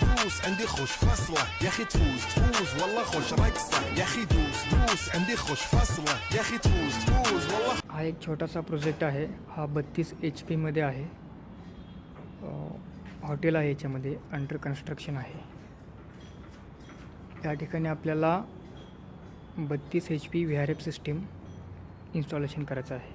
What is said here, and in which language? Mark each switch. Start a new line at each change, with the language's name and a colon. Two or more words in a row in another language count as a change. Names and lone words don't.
Arabic: دوس عندي خوش فصلة يا أخي تفوز والله خوش رقصة يا أخي دوس عندي خوش فصلة يا أخي تفوز والله.
Marathi: हा एक छोटासा प्रोजेक्ट आहे. हा 32 HP मध्ये आहे. हॉटेल आहे, याच्यामध्ये
English: under construction
Marathi: आहे. या ठिकाणी आपल्याला 32 HP VRF
English: system installation
Marathi: करायचं आहे.